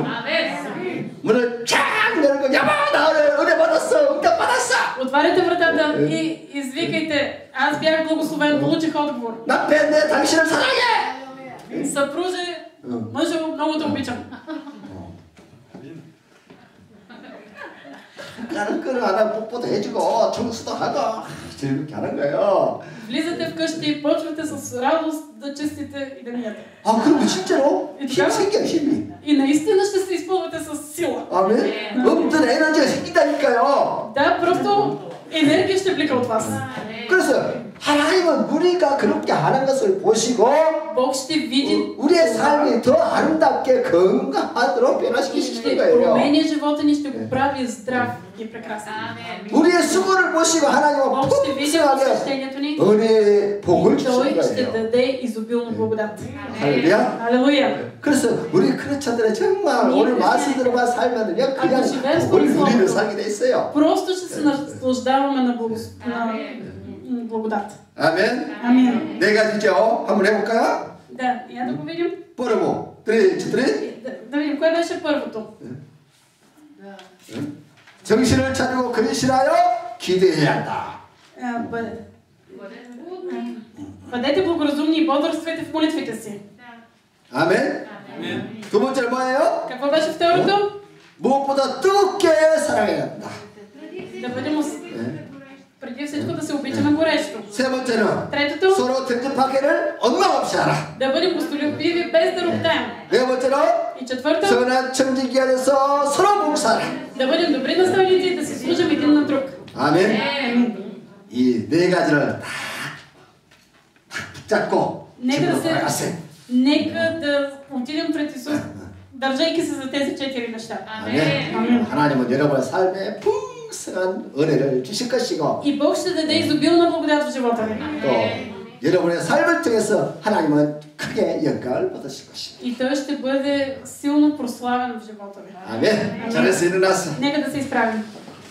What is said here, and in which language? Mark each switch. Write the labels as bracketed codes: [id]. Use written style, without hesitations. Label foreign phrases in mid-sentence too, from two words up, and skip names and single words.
[ko] 문을 쫙 열고 야마 나 은혜 받았어. 응답 받았어. [bg] Отваряйте вратата и извикайте: аз бях благословен, получих отговор. [ko] 남편 내 당신을 사랑해. [bg] Съпруже, мъжо, много те обичам. [ko] 나는 그걸 하나 뽀뽀도 해주고 청소도 하고 즐겁게 하는 거예요. [bg] Влизате вкъщи и почвате с радост да чистите и да миете. [ko] 아 그리고 진짜로 [bg] И [ko] 힘 [bg] така, [ko] 생겨 힘이. [bg] и наистина ще се изпълвате с сила. [ko] 아멘. 없던 에너지가 생긴다니까요. [bg] Да, просто енергия ще влика от вас. [ko] 그래서 하나님은 우리가 그렇게 하는 것을 보시고 [bg] Бог ще види [ko] 우리의 삶이 더 아름답게 건강하도록 [bg] и [ko] 변화시키시는 [bg] ще [ko] 거예요. [bg] променя живота ни, ще го прави здрав и прекрасен. [ko] 우리의 수고를 보시고 하나님은 [bg] Бог ще види [ko] 풍성하게 [bg] посвещението ни [ko] 은혜의 복을 [bg] и Той [ko] 주시는 [bg] ще [ko] 거예요. [bg] даде изобилна благодат. [ko] 할렐루야. [bg] Алелуя! [ko] 그래서 우리 크리스천들은 정말 오늘 말씀 들어가 살면 그냥 복을 누리는 살게 돼 있어요. [bg] Просто ще се наслаждаваме на благодат. [ko] 아멘. [bg] Амин. [ko] 네 가지죠. 한번 해볼까요? [bg] Да, я да го видим. първо, три, четири. Да видим, кое беше първото? [ko] 정신을 차리고 근실하여 기도해야 한다. [bg] Бъдете благоразумни и бодрствайте в молитвите си. [ko] 아멘. 두 번째는 뭐예요? [bg] Какво беше второто? [ko] 무엇보다 뜨겁게 사랑해야 한다. [bg] Да бъдем преди всичко да се обичаме горещо. [ko] 세 번째는 [bg] Третото, [ko] 서로 대접하기를 엉망없이 하라. [bg] да бъдем гостолюбиви без да роптаем. [ko] 네 번째로 [bg] И четвърто, [ko] 선한 청지기 안에서 서로 봉사하라. [bg] да бъдем добри настойници и да си служим един на друг. [ko] 아멘. 이 네 가지를 다 붙잡고 [bg] Нека [ko] 지금으로 돌아가세요. [bg] да отидем пред Исус, държайки се за тези 4 неща. [ko] 아멘. 하나님은 여러분의 삶에 풍성한 은혜를 주실 것이고 [bg] И Бог ще даде изобилна благодат в живота ви. [ko] 또 여러분의 삶을 통해서 하나님은 크게 영광을 받으실 것입니다. [bg] И Той ще бъде силно прославен в живота ви. [ko] 아멘. 잘해서 일어났어. [bg] Нека да се изправим.